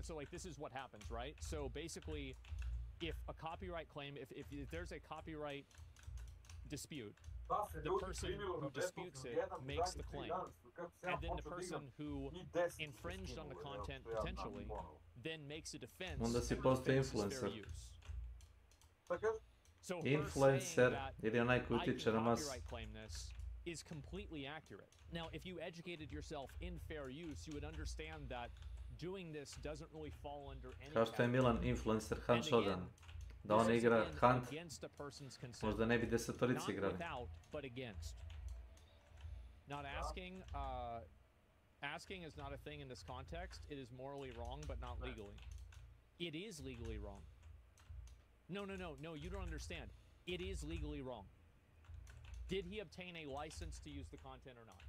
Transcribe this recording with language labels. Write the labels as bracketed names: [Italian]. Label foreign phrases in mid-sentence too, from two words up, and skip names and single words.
[English] So like this is what happens, right? So basically, if a copyright claim, if there's a copyright dispute, the person who disputes it makes the claim, and then the person who infringed on the content potentially then makes a defense. [Serbian] Onda si [English] and the [Serbian] postao [English] defense is fair [Serbian] influencer. [English] use. So [Serbian] Influencer ili onaj koji utiče na masu. [English] copyright claim this is completely accurate. Now, if you educated yourself in fair use, you would understand that doing this doesn't really fall under any [Serbian] Kao što je Milan influencer Hunt Shogun. Da on igra Hunt, možda ne bi desetorici igrali. [English] But against. Not asking, asking is not a thing in this context. It is morally wrong, but not legally. It is legally wrong. No, you don't understand. It is legally wrong. Did he obtain a license to use the content or not?